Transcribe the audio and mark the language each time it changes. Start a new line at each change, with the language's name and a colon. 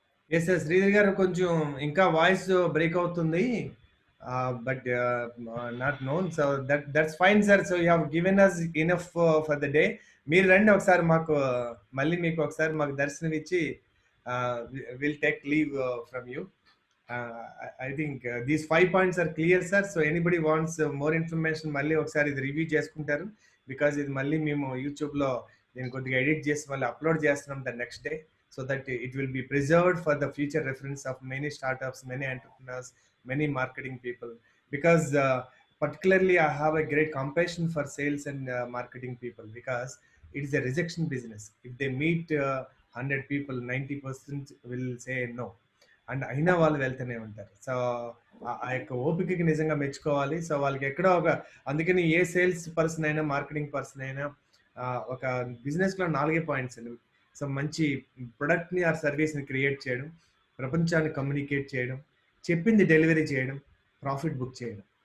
Telugu: Yes sir, Sridhar గారు కొంచెం ఇంకా వాయిస్ బ్రేక్ అవుతుంది,
English: But not known. So that's fine sir. So you have given us enough for the day.
Telugu: మీరు రండి ఒకసారి మాకు, మళ్ళీ మీకు ఒకసారి మాకు దర్శనం ఇచ్చి
English: Will take leave from you. I think these 5 points are clear, sir. So anybody wants more information,
Telugu: మళ్ళీ ఒకసారి ఇది రివ్యూ చేసుకుంటారు, బికాజ్ ఇది మళ్ళీ మేము యూట్యూబ్ లో నేను కొద్దిగా ఎడిట్ చేసి మళ్ళీ అప్లోడ్ చేస్తున్నాం
English: The next day, so that it will be preserved for the future reference of many startups, many entrepreneurs, many marketing people. Because particularly I have a great compassion for sales and marketing people, because it is a rejection business. If they meet 100 people, 90% will say no, and
Telugu: అయినా వాళ్ళు వెళ్తూనే ఉంటారు. So ఆ యొక్క ఓపికకి నిజంగా మెచ్చుకోవాలి. So వాళ్ళకి ఎక్కడో ఒక, అందుకని ఏ సేల్స్ పర్సన్ అయినా మార్కెటింగ్ పర్సన్ అయినా ఒక బిజినెస్ లో 4 పాయింట్స్ అండి. సో మంచి ప్రొడక్ట్ ని ఆ సర్వీస్ ని క్రియేట్ చేయడం, ప్రపంచాన్ని కమ్యూనికేట్ చేయడం, చెప్పింది డెలివరీ చేయడం, ప్రాఫిట్ బుక్ చేయడం.